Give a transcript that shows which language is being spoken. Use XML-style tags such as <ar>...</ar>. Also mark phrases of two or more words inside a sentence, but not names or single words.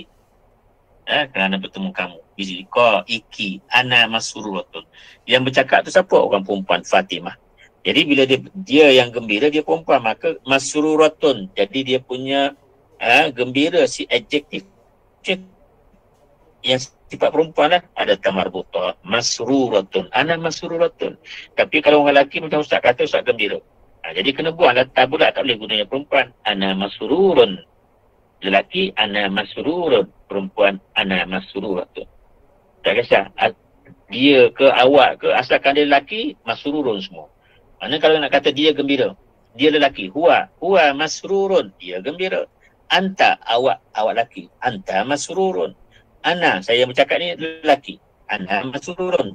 <ms>Kerana bertemu kamu. Ko iki</ms> <ar>أنا مسرورة.</ar> <ms>Yang bercakap tu siapa? Orang perempuan, Fatimah. Jadi bila dia yang gembira, dia perempuan, maka masruratun. Jadi dia punya gembira si adjektif. Yang sifat perempuan lah, ada tamarbutah, masruratun,</ms> <ar>أنا مسرورة.</ar> <ms>Tapi kalau orang lelaki macam Ustaz kata, Ustaz gembira. Jadi kena buanglah tabulat, tak boleh gunanya perempuan.</ms> <ar>أنا مسرور. Lelaki, أنا مسرور. Perempuan, أنا مسرورة.</ar> <ms>Tak kisah. Dia ke awak ke, asalkan dia lelaki, masrurun semua. Mana kalau nak kata dia gembira, dia lelaki,</ms> <ar>هو مسرور,</ar> <ms>dia gembira. Anta, awak lelaki,</ms> <ar>أنت مسرور.</ar> <ms>Ana, saya bercakap ni lelaki,</ms> <ar>أنا مسرور.</ar>